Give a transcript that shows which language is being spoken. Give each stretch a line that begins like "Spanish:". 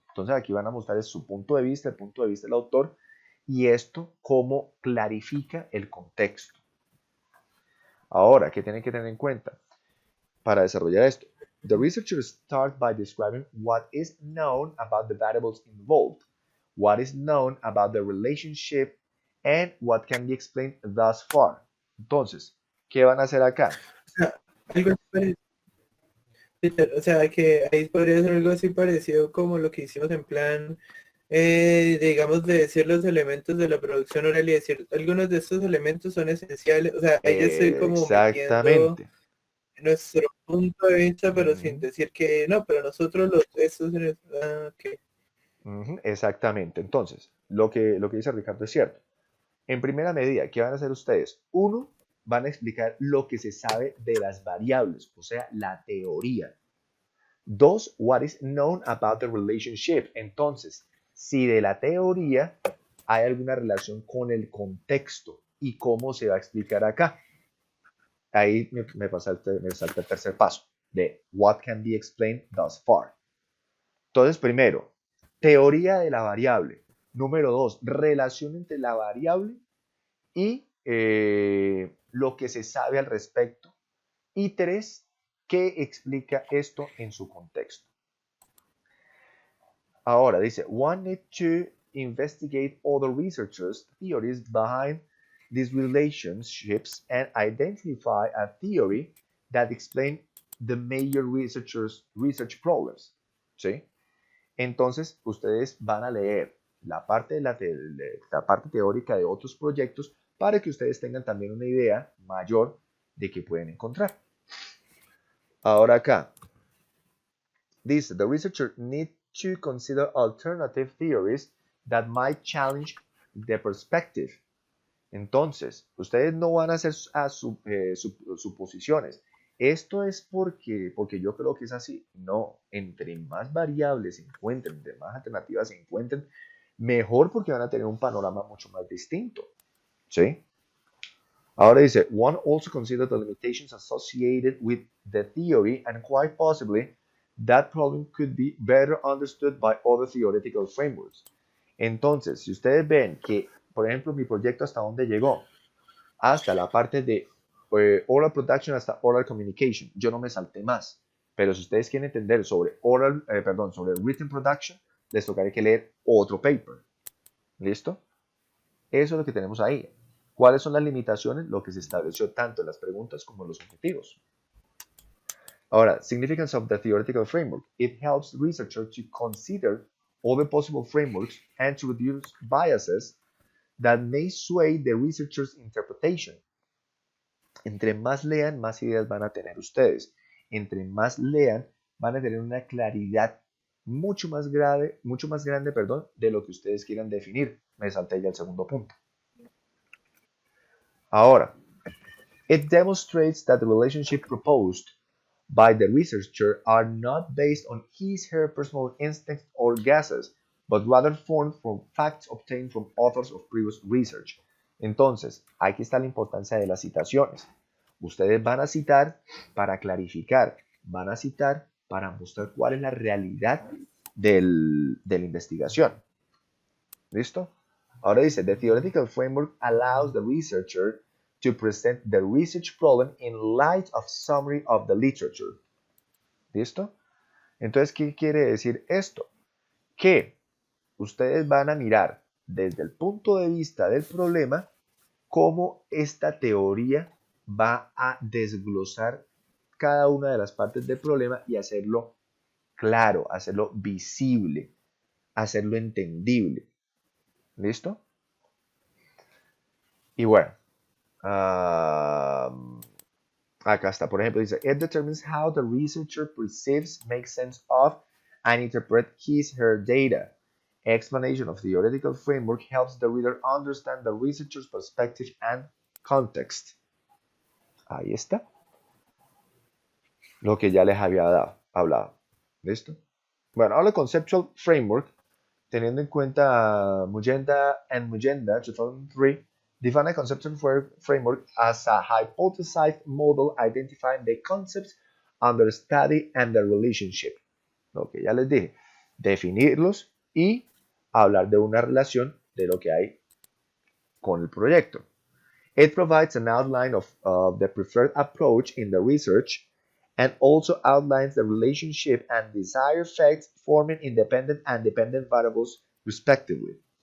Spanish: Entonces aquí van a mostrar su punto de vista, el punto de vista del autor, y esto cómo clarifica el contexto. Ahora, ¿qué tienen que tener en cuenta para desarrollar esto?
English: The researcher starts by describing what is known about the variables involved, what is known about the relationship, and what can be explained thus far.
Spanish: Entonces, ¿qué van a hacer acá? sea, algo así o sea, que ahí podría ser algo así parecido como lo que hicimos en plan, digamos, de decir los elementos de la producción oral y decir, algunos de estos elementos son esenciales, o sea, ahí ya estoy como metiendo Exactamente. nuestro punto de vista, pero sin Ujú, decir que no, pero nosotros los, estos, ok. ujú, exactamente. Entonces, lo que dice Ricardo es cierto. En primera medida, ¿qué van a hacer ustedes? Uno, van a explicar lo que se sabe de las variables, o sea, la teoría. Dos,
English: what is known about the relationship.
Spanish: Entonces, si de la teoría hay alguna relación con el contexto y cómo se va a explicar acá. Ahí me salta el tercer paso de
English: what can be explained thus far.
Spanish: Entonces, primero, teoría de la variable. Número dos, relación entre la variable y lo que se sabe al respecto. Y tres, ¿qué explica esto en su contexto? Ahora dice,
English: one need to investigate other researchers' theories behind these relationships and identify a theory that explain the major research problems.
Spanish: ¿Sí? Entonces, ustedes van a leer la parte, la parte teórica de otros proyectos para que ustedes tengan también una idea mayor de qué pueden encontrar. Ahora acá, dice,
English: the researcher need to consider alternative theories that might challenge the perspective.
Spanish: Entonces, ustedes no van a hacer suposiciones. Esto es porque yo creo que es así. No, entre más variables se encuentren, entre más alternativas se encuentren, mejor porque van a tener un panorama mucho más distinto. ¿Sí? Ahora dice,
English: one also considered the limitations associated with the theory and quite possibly that problem could be better understood by other theoretical frameworks.
Spanish: Entonces, si ustedes ven que, por ejemplo, mi proyecto hasta dónde llegó, hasta la parte de oral production hasta oral communication, yo no me salté más. Pero si ustedes quieren entender sobre sobre written production, les tocará que leer otro paper. ¿Listo? Eso es lo que tenemos ahí. ¿Cuáles son las limitaciones? Lo que se estableció tanto en las preguntas como en los objetivos. Ahora,
English: significance of the theoretical framework. It helps researchers to consider all the possible frameworks and to reduce biases that may sway the researcher's interpretation.
Spanish: Entre más lean, más ideas van a tener ustedes. Entre más lean, van a tener una claridad mucho más grande, perdón, de lo que ustedes quieran definir. Me salté ya el segundo punto. Ahora,
English: it demonstrates that the relationship proposed by the researcher are not based on her personal instincts or guesses, but rather formed from facts obtained from authors of previous research.
Spanish: Entonces, aquí está la importancia de las citaciones. Ustedes van a citar para clarificar, van a citar para mostrar cuál es la realidad de la investigación. ¿Listo? Ahora dice,
English: the theoretical framework allows the researcher to present the research problem in light of summary of the literature.
Spanish: ¿Listo? Entonces, ¿qué quiere decir esto? Que ustedes van a mirar desde el punto de vista del problema cómo esta teoría va a desglosar cada una de las partes del problema y hacerlo claro, hacerlo visible, hacerlo entendible. ¿Listo? Y bueno, acá está, por ejemplo, dice,
English: it determines how the researcher perceives, makes sense of, and interprets her data. Explanation of theoretical framework helps the reader understand the researcher's perspective and context.
Spanish: Ahí está. Lo que ya les había hablado. ¿Listo? Bueno, ahora
English: conceptual framework,
Spanish: teniendo en cuenta
English: Mugenda 2003, define a conceptual framework as a hypothesized model identifying the concepts under study and the relationship.
Spanish: Lo que ya les dije, definirlos y hablar de una relación de lo que hay con el proyecto.
English: It provides an outline of the preferred approach in the research and also outlines the relationship and desired effects forming independent and dependent variables respectively.